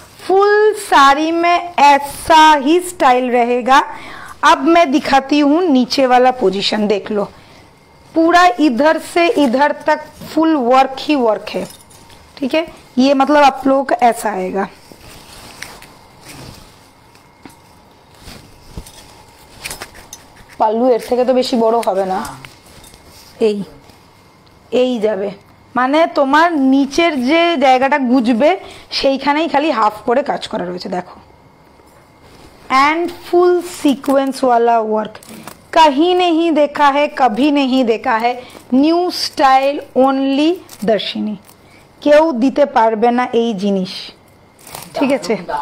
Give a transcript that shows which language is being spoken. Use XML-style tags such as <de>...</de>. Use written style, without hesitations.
<hi>Full sari में ऐसा ही style रहेगा। अब मैं दिखाती हूँ नीचे वाला पोजीशन, देख लो पूरा इधर से इधर तक फुल वर्क ही वर्क है, ठीक है। ये मतलब आप लोगों का ऐसा आएगा,</hi> <bn>পাল্লু এর থেকে তো বেশি বড় হবে না, এই এই যাবে, মানে তোমার নিচের যে জায়গাটা গুজবে সেইখানেই খালি হাফ করে কাজ করা রয়েছে, দেখো।</bn> <hi>एंड फुल सीक्वेंस वाला वर्क कहीं नहीं देखा है, कभी नहीं देखा है।</hi> <bn>নিউ স্টাইল ওনলি দর্শিনী, কেউ দিতে পারবে না এই জিনিস, ঠিক আছে।</bn>